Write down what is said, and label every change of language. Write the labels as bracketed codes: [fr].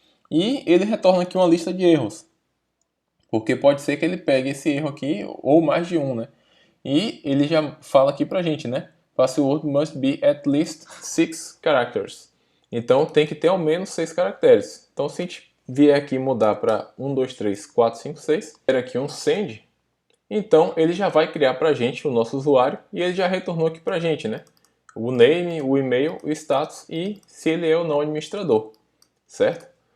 [pt] E ele retorna aqui uma lista de erros, porque pode ser que ele pegue esse erro aqui ou mais de um, né? E ele já fala aqui pra gente, né? [en] Password must be at least 6 characters. [pt] Então tem que ter ao menos 6 caracteres. Então se a gente vier aqui mudar para 1, 2, 3, 4, 5, 6, ter aqui um send, então ele já vai criar pra gente o nosso usuário e ele já retornou aqui pra gente, né? O name, o e-mail, o status e se ele é ou não administrador, certo?